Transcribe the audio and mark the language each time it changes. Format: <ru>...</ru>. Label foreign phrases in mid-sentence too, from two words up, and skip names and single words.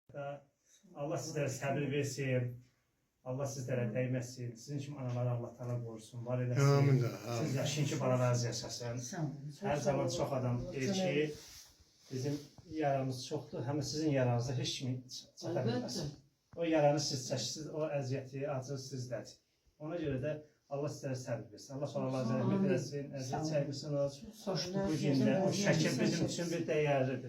<tr>Allah sizlere sabır versin. Allah sizlere değmesin. Sizin için anaları Allah Teala korusun.</tr> <az>Var eləsin. Amin. Siz yaşayın ki balalarınız yaşasın. Her zaman çok adam deyir ki bizim yaramız çoxdur. Hem sizin yaranızda hiç kimi çata bilməz. O yaranı siz çəkirsiniz, o əziyyəti, acı sizdədir. Ona görə də Allah sizlərə səbir versin. Allah sonralarınızı rəhmət eləsin, əziyyət çəkmişsiniz. Bu gündə o şəkil bizim üçün bir dəyərlidir.</az>